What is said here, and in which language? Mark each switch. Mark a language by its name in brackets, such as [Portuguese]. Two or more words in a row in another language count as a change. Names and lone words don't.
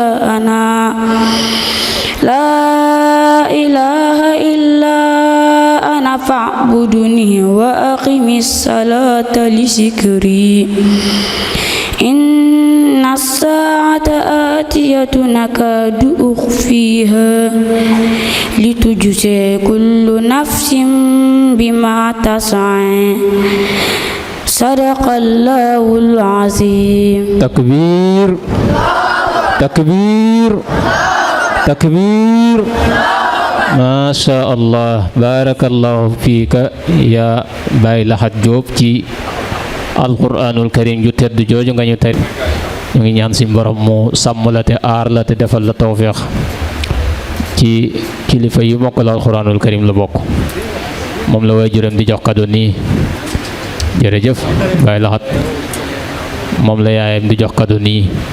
[Arabic] أنا فاعبدني وأقم الصلاة لذكري إن الساعة آتية نكاد أخفيها لتجزى كل نفس بما تسعى صدق الله العظيم تكبير تكبير تكبير ما شاء الله بارك الله فيك يا [Wolof] Baay Lahat Jóob ci [Arabic] القرآن الكريم [Wolof] ju tedd jooju nga ñu tey ñu ngi ñaan si borom mu sàmm la te aar la te defal la tawfiq ci kilifa yu mokkal [Arabic] القرآن الكريم [Wolof] la bokk moom la waajuram di jox kado nii jërëjëf Baay Lahat moom la yaayam di jox kado nii